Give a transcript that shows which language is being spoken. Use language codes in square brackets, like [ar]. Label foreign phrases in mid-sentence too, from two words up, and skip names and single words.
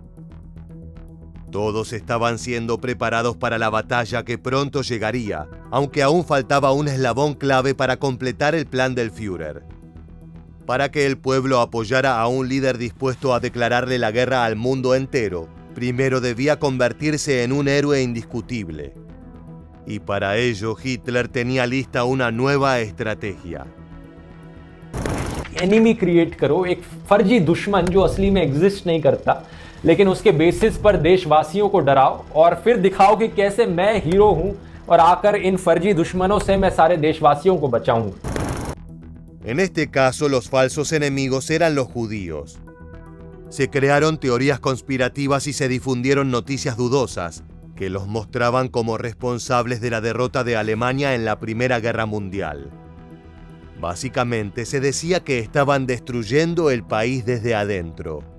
[es] Todos estaban siendo preparados para la batalla que pronto llegaría, aunque aún faltaba un eslabón clave para completar el plan del Führer. Para que el pueblo apoyara a un líder dispuesto a declararle la guerra al mundo entero, primero debía convertirse en un héroe indiscutible. Y para ello Hitler tenía lista una nueva estrategia. [en] enemy create [hi] करो, एक फर्जी दुश्मन जो असली में एग्जिस्ट नहीं करता, लेकिन उसके बेसिस पर देशवासियों को डराओ और फिर दिखाओ कि कैसे मैं हीरो हूं और आकर इन फर्जी दुश्मनों से मैं सारे देशवासियों को बचाऊंगा. [es] En este caso, los falsos enemigos eran los judíos. Se crearon teorías conspirativas y se difundieron noticias dudosas que los mostraban como responsables de la derrota de Alemania en la Primera Guerra Mundial. Básicamente, se decía que estaban destruyendo el país desde adentro.